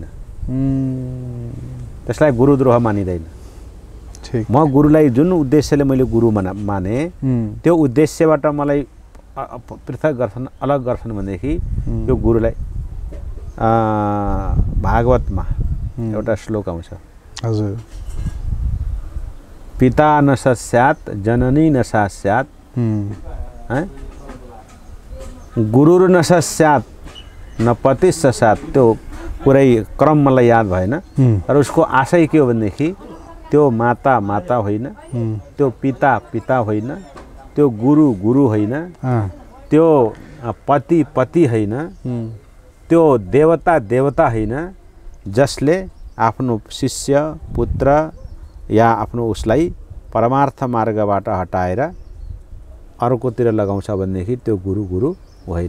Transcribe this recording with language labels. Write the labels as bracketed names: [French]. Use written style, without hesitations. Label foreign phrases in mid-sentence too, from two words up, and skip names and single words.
[Nepali] त्यसलाई गुरुद्रोह मानिँदैन। म गुरुलाई जुन उद्देश्यले मैले गुरु माने त्यो उद्देश्यबाट मलाई पृथक गर्छन्, अलग गर्छन् भनेदेखि त्यो गुरुलाई भागवतमा एउटा श्लोक आउँछ। हजुर। [Sanskrit] पिता न सस्यात् जननी न सास्यात् गुरुर न सस्यात् न पति सस्यात्। [Nepali] त्यो पुरै क्रम मलाई याद भएन, तर उसको आशय के हो भनेदेखि त्यो माता माता होइन, त्यो पिता पिता होइन, त्यो गुरु गुरु होइन, त्यो पति पति होइन, त्यो देवता देवता होइन, जसले आफ्नो शिष्य पुत्र या आफ्नो उसलाई परमार्थ मार्गबाट हटाएर अर्कोतिर लगाउँछ भनेदेखि त्यो गुरु गुरु होइन।